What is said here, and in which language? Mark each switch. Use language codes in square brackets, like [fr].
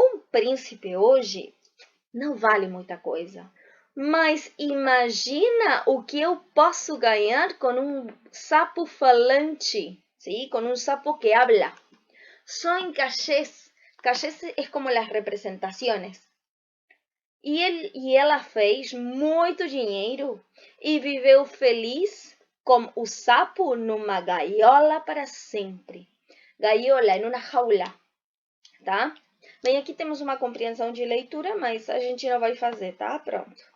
[pt] Príncipe hoje não vale muita coisa, mas imagina o que eu posso ganhar com sapo falante, ¿sí? [es] Com sapo que habla. Son cachés. Cachés es como las representaciones. [pt] E ela fez muito dinheiro e viveu feliz como o sapo numa gaiola para sempre. Gaiola, em uma jaula, tá? Bem, aqui temos uma compreensão de leitura, mas a gente não vai fazer, tá? Pronto.